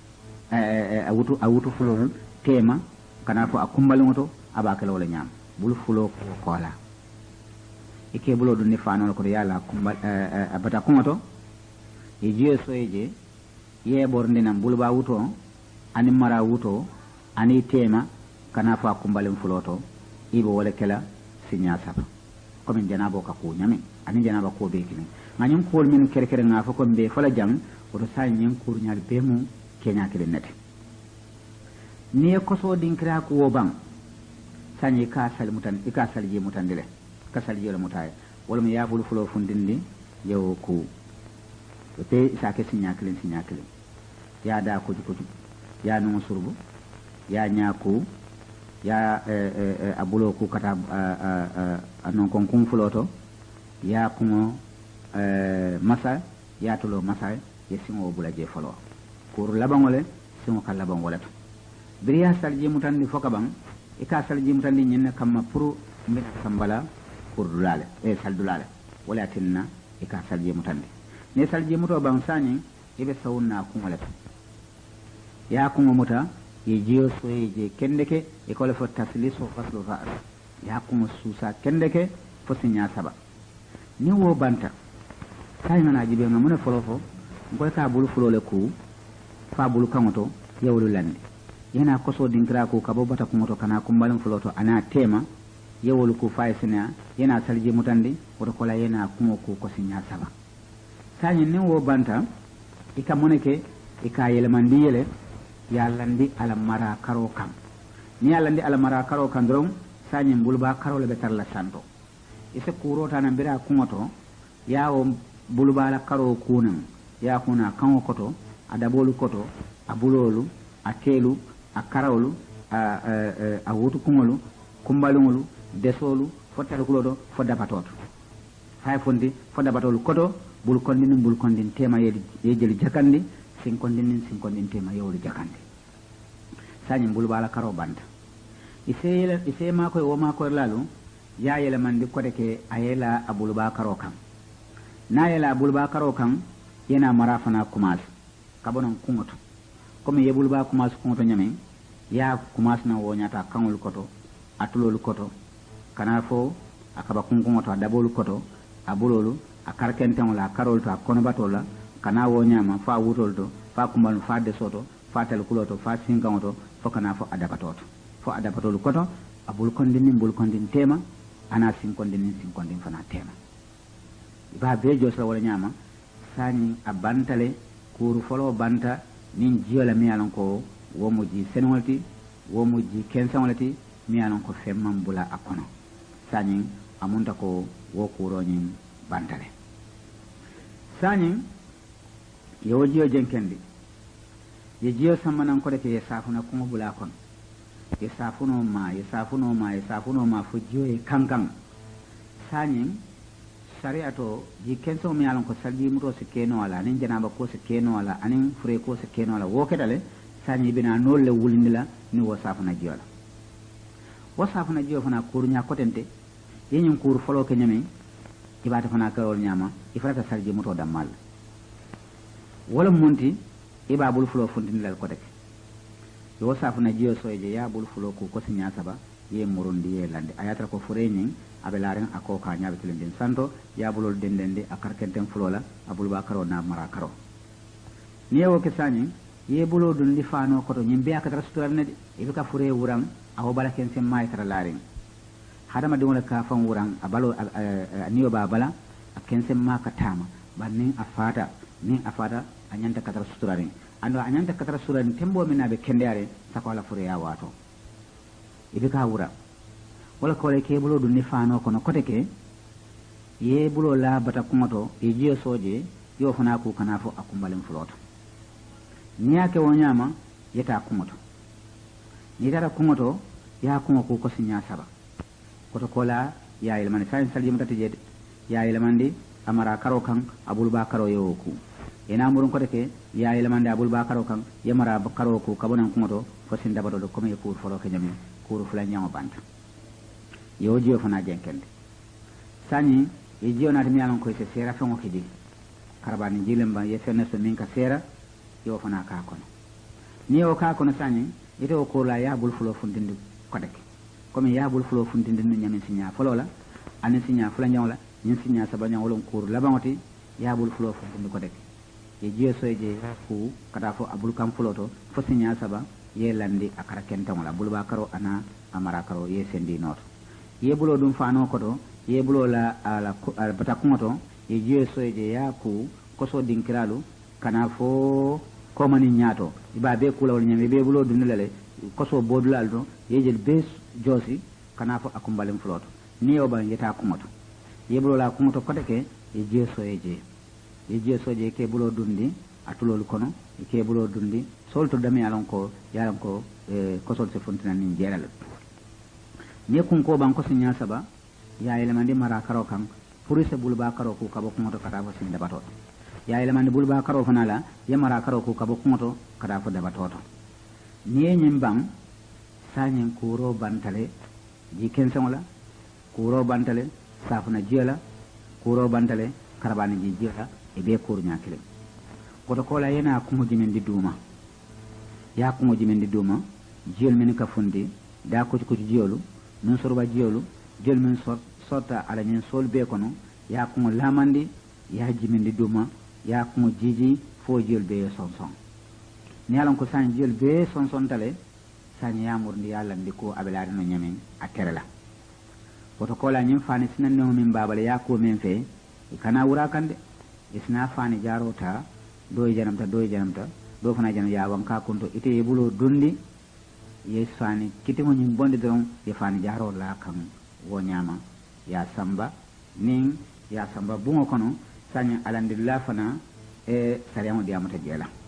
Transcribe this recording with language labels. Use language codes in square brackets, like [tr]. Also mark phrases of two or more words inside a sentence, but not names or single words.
[ble] awutu fulo tema kana fo akumbali ngoto abakala wala nyam bul fulo ko kola ike bulo dunni fano ko yala kumbal abata kumoto e jiyo soyeje ye borndi nam bul ba wuto ani mara wuto ani tema kana fo akumbali fulo to ibo wala kala sinya saba comme janabo ka ko nyami ani janaba ko be kini nganyum ko min kere nga fo ko be fala jang oto sa nyen kur nyaal be mu kenya kele nete ni ko so dinkira ko wo bang sanyi ka sal mutan ika sal je mutan dile ka sal je mutay wala mi yabul fulo fundindi yow ku to te sa ke sinya kele ya da ko ya no surbu ya nyaku ya abulo ku kata anon kon kum fuloto ya kumo masa ya tulo masa ye singo bula je folo pour labangole singo ka labangole to biriya salji mutandi foka bang e ka salji mutandi nyen kamma pour mbina sambala pour dulale e sal dulale wala tinna e ka salji mutandi ne salji muto bang sani ibe sawna kumole to ya kumo muta ye jiyo soye je kendeke e ko le fo [ar] تثليث غسل رأس [ble] ya kumo susa kendeke fo sinya saba ni wo banta tay ngana jibe ngamune folo ngoy ka bulu fulole ku fa bulu kamoto yawlu lande yana koso dinkira ko kabo bata kumoto kana kumbalin fuloto ana tema yawlu ku fa sina yana salji mutandi woto kola yana kumo ku ko sinya saba sanyi ni wo banta ika moneke ika yele mandi yele ya landi ala mara karo kam ni ya landi ala mara karo kan dron sanyi bulba karo le betar la santo ise kuro tana bira kumoto ya o bulba la karo kunan ya kuna kanwo koto adabolu koto abulolu akelu akarawlu a wutu kungolu kumbalungolu desolu fotal kulodo fodda patoto hay fondi fodda batolu koto bul kondin tema yejeli jakandi sin kondin tema yewlu jakandi sanyi bul bala karo banda ise ma koy wo ma koy lalu ya yele mandi kote ke ayela abul ba karo kam na yela abul ba karo kam yana marafana kumas kabonon kungoto comme yebul ba kumas kungoto nyame ya kumas na wo nyata kangol koto atulol koto kana fo akaba kunkuŋo to a dabolu koto a bulolu a karkenteŋo la a karolu to a konobatol la kana wo ñama fa wutol to fa kumbalu fa deso to fa talkulo to fa sinkaŋo to fo kana fo a dabato to fo a dabatolu koto a bulkondinin bulkondin tema ana sinkondinin sinkondin fana tema ba be josla wala ñama sani a bantale kuru folo banta nin jiyo la mi yalan ko womo ji senolti womo ji kensaŋolati mi yalan ko femman bula a kono sani amunta ko wo kuroñin bantale sani yewo jiyo jenkendi ye jiyo sammanan ko de ke ye safuna kuŋo bula kono ye safuno ma fo jiyo ye kankan sani sariya to ji kenso mi yalan ko salji muto se keno ala anin janaba ko se keno ala anin fure ko se keno ala wo kedale sani bina nolle wulindila ni wo safuna jiyo la wo safuna jiyo fana kurunya kotente yeñin kuur folo ke ñami ibata fana karol ñama ifata salji muto dammal wala monti iba bul fulo funtindilal ko dek yo safuna jiyo soje ya bul fulo ko sinya saba ye murundi ye lande ayatra ko fure ñing abe laren ako ka ñabe tilindin santo ya bulol dendende a karkenten fulo la abul ba karo na mara karo ni wo ke sañi ye bulo dun li fano ko to ñimbe akatra sutural ne ibe ka fure wuran awo bala ken sem may tara laren hadama de wala ka fan wuran abalo niyo ba bala a ken sem ma ka tama banni afata ni afata anyanta katra suturare ando anyanta katra suturare tembo minabe kendare sakola fure ya wato ibe ka wura wala ko le ke bulo dun ni fano kono kote ke ye bulo la bata kumoto e jiyo soje yo fana ku kana fo akumbalem floto ni yake wonyama yeta kumoto ni dara kumoto ya kumo ku ko sinya saba koto kola ya ilmani sain salim tati jede ya ilmandi amara karo kan abul ba karo yo ku ena murun kote ke ya ilmandi abul ba karo kan yamara ba karo ku kabonan kumoto fo sin dabato do comme ku folo ke nyami ku fula nyama banta yo jiyo fana jenkende sani e jiyo na mi alon ko se sera fengo kidi karabani jilemba ye fenne so min ka sera yo fana ka kono ni o ka kono sani ite o ko la ya bul fulo fundindi kodek comme ya bul fulo fundindi no nyami sinya folo la ani sinya fula nyawla nyin sinya sabanya wolon kur labangoti ya bul fulo fundindi kodek e jiyo so je ku kata fo abul kam fulo to fo sinya saba ye landi akara kenta wala bulba karo ana amara karo ye sendi noto ye bulo dum fano koto ye bulo la ala bata kumoto ye jiyo soje ya ku koso dinkiralu kana fo komani nyato iba be kula wala nyame be bulo dum lele koso bodulal do ye jel be josi kana fo akumbalem floto ni oba yeta kumoto ye bulo la kumoto kote ke ye jiyo soje ke bulo dundi atulol kono ke bulo dundi solto dami alon ko yaran ko kosol se fontina ni jeral ni kun ko ban ko sinya saba ya elemandi mara karo kan purise bulba karo ko kabo kumoto kata fo sin dabato ya elemandi bulba karo fanala ya mara karo ko kabo kumoto kata fo dabato ni nyimban sanyen kuro bantale ji kensola kuro bantale safuna jiela kuro bantale karabani ji jiela e be kurnya kile koto kola yana kumo jimen di duma ya kumo jimen di duma jiel men ka fundi da ko jiyolu non sorba jiyolu jel men sorta ala nyen sol be kono ya kumo lamandi ya jimen di duma ya kumo jiji fo jel be sonson ni alon ko san jel be sonson tale san ya murndi yalla ndiko abelari no nyamen aterela koto kola nyim fani sinan no min babale ya ko men fe kana wura kande isna fani jarota doy janamta do fana janam ya wanka kunto ite yebulo dundi ye fani kitimo nyim bonde don ye fani jaro la kan wo nyama ya samba nin ya samba bungo kono sanya alandillah fana e sariyamu diamata jela